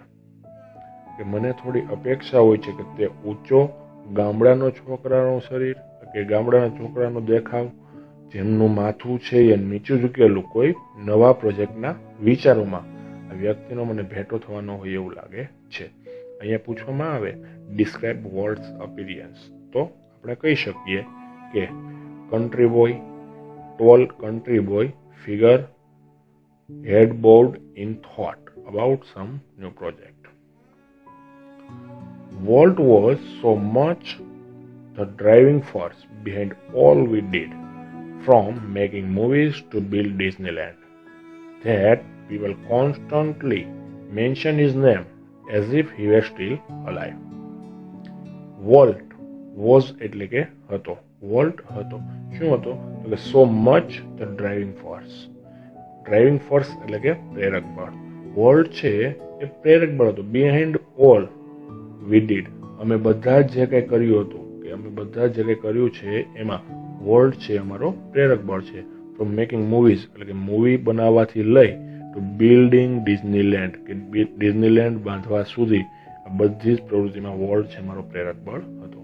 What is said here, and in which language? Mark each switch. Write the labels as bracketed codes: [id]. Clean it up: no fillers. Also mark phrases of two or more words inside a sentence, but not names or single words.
[gu] કે મને થોડી અપેક્ષા હોય છે કે તે ઊંચો ગામડાનો છોકરાનો શરીર કે ગામડાના છોકરાનો દેખાવ, જેમનું માથું છે એ નીચું ઝૂકેલું કોઈ નવા પ્રોજેક્ટના વિચારોમાં આ વ્યક્તિનો મને ભેટો થવાનો હોય એવું લાગે છે. અહીંયા પૂછવામાં આવે [en] describe Walt's appearance, [gu] તો આપણે કહી શકીએ કે [en] country boy, tall country boy, figure head bowed in thought about some new project. Walt was so much the driving force behind all we did, from making movies to build Disneyland, that people constantly mention his name as if he were still alive. Walt was [gu] એટલે કે હતો. વોલ્ટ હતો. શું હતો? તો કે [en] so much the driving force. driving force [gu] એટલે કે પ્રેરક બળ. વોલ્ટ છે એ પ્રેરક બળ હતું. [en] behind all we did, [gu] અમે બધા જે કંઈ કર્યું હતું કે અમે બધા જે કંઈ કર્યું છે એમાં વોલ્ટ છે અમારો પ્રેરક બળ છે. [en] from making movies [gu] એટલે કે મૂવી બનાવવાથી લઈ [en] to building Disneyland [gu] કે ડિઝનીલેન્ડ બાંધવા સુધી આ બધી જ પ્રવૃત્તિમાં વોલ્ટ છે અમારો પ્રેરક બળ હતો.